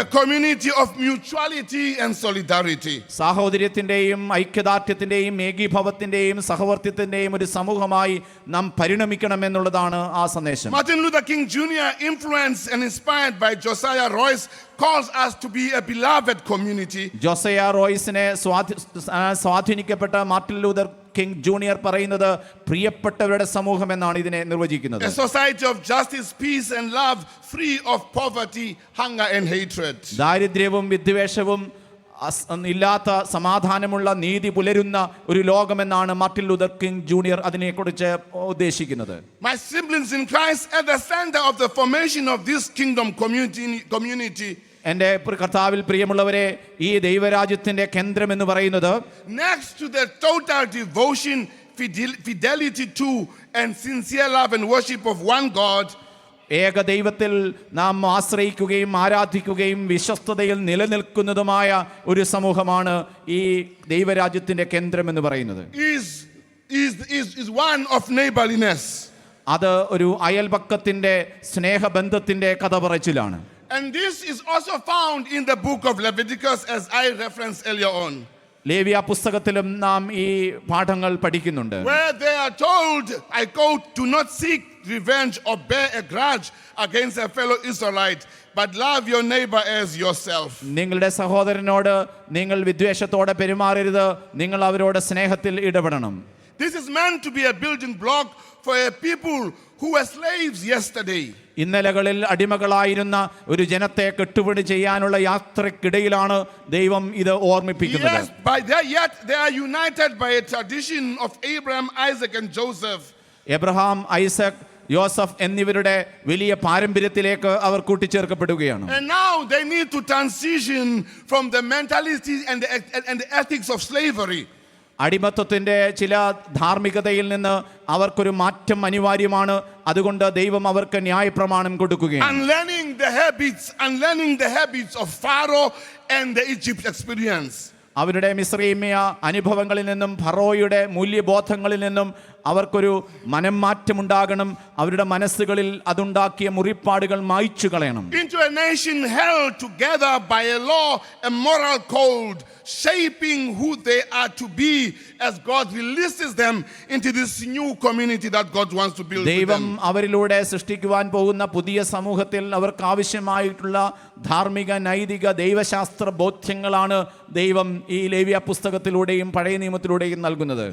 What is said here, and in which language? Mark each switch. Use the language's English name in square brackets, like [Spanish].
[English] A community of mutuality and solidarity. [Malayalam] സാഹോദര്യത്തിന്റെയും ഐക്യദാർഢ്യത്തിന്റെയും ഏകീഭവത്തിന്റെയും സഹവർത്തിത്വത്തിന്റെയും ഒരു സമൂഹമായി നാം പരിണമിക്കണമെന്നുള്ളതാണ് ആ സന്ദേശം. [English] Martin Luther King Jr., influenced and inspired by Josiah Royce, calls us to be a beloved community. [Malayalam] Josiah റോയ്സിനെ സ്വാധീനിക്കപ്പെട്ട Martin Luther king junior പറയുന്നത് പ്രിയപ്പെട്ടവരുടെ സമൂഹം എന്നാണ് ഇതിനെ നിർവചിക്കുന്നത്. [English] A society of justice, peace and love, free of poverty, hunger and hatred. [Malayalam] ദാരിദ്ര്യവും വിദ്വേഷവും ഇല്ലാത്ത സമാധാനമുള്ള നീതി പുലരുന്ന ഒരു ലോകമെന്നാണ് മാർട്ടിൻ ലൂതർ കിങ് ജൂനിയർ അതിനെക്കുറിച്ച് ഉദ്ദേശിക്കുന്നത്. [English] My siblings in Christ, at the center of the formation of this kingdom community, [Malayalam] എൻ്റെ കർത്താവിൽ പ്രിയമുള്ളവരെ, ഈ ദൈവരാജ്യത്തിന്റെ കേന്ദ്രം എന്ന് പറയുന്നത് [English] next to the total devotion, fidelity to and sincere love and worship of one God, [Malayalam] ഏക ദൈവത്തിൽ നാം ആശ്രയിക്കുകയും ആരാധിക്കുകയും വിശ്വസ്തതയിൽ നിലനിൽക്കുന്നതുമായ ഒരു സമൂഹമാണ് ഈ ദൈവരാജ്യത്തിന്റെ കേന്ദ്രം എന്ന് പറയുന്നത്. [English] is one of neighborliness. [Malayalam] അത് ഒരു അയൽപക്കത്തിന്റെ സ്നേഹബന്ധത്തിന്റെ കഥ പറച്ചിലാണ്. [English] And this is also found in the book of Leviticus, as I referenced earlier on, [Malayalam] ലേവ്യ പുസ്തകത്തിലും നാം ഈ പാഠങ്ങൾ പഠിക്കുന്നുണ്ട്. [English] where they are told, I quote, "Do not seek revenge or bear a grudge against a fellow Israelite, but love your neighbor as yourself." [Malayalam] നിങ്ങളുടെ സഹോദരനോട് നിങ്ങൾ വിദ്വേഷത്തോടെ പെരുമാറരുത്, നിങ്ങൾ അവരോട് സ്നേഹത്തിൽ ഇടപെടണം. [English] This is meant to be a building block for a people who were slaves yesterday. [Malayalam] ഇന്നലകളിൽ അടിമകളായിരുന്ന ഒരു ജനത്തെ കെട്ടുപണി ചെയ്യാനുള്ള യാത്രക്കിടയിലാണ് ദൈവം ഇത് ഓർമ്മിപ്പിക്കുന്നത്. [English] Yes, yet they are united by a tradition of Abraham, Isaac and Joseph. [Malayalam] Abraham, Isaac, യോസഫ് എന്നിവരുടെ വലിയ പാരമ്പര്യത്തിലേക്ക് അവർ കൂട്ടിച്ചേർക്കപ്പെടുകയാണ്. [English] And now they need to transition from the mentality and the ethics of slavery. [Malayalam] അടിമത്വത്തിന്റെ ചില ധാർമ്മികതയിൽ നിന്ന് അവർക്കൊരു മാറ്റം അനിവാര്യമാണ്. അതുകൊണ്ട് ദൈവം അവർക്ക് ന്യായപ്രമാണം കൊടുക്കുകയാണ്. [English] Unlearning the habits of Pharaoh and the Egypt experience. [Malayalam] അവരുടെ മിസ്രൈമ്യ അനുഭവങ്ങളിൽ നിന്നും ഫറോയുടെ മൂല്യബോധങ്ങളിൽ നിന്നും അവർക്കൊരു മനം മാറ്റമുണ്ടാകണം. അവരുടെ മനസ്സുകളിൽ അതുണ്ടാക്കിയ മുറിപ്പാടുകൾ മായ്ച്ചു കളയണം. [English] Into a nation held together by a law, a moral code, shaping who they are to be as God releases them into this new community that God wants to build. [Malayalam] ദൈവം അവരിലൂടെ സൃഷ്ടിക്കുവാൻ പോകുന്ന പുതിയ സമൂഹത്തിൽ അവർക്ക് ആവശ്യമായിട്ടുള്ള ധാർമ്മിക, നൈതിക, ദൈവശാസ്ത്ര ബോധ്യങ്ങളാണ് ദൈവം ഈ ലേവ്യ പുസ്തകത്തിലൂടെയും പഴയ നിയമത്തിലൂടെയും നൽകുന്നത്.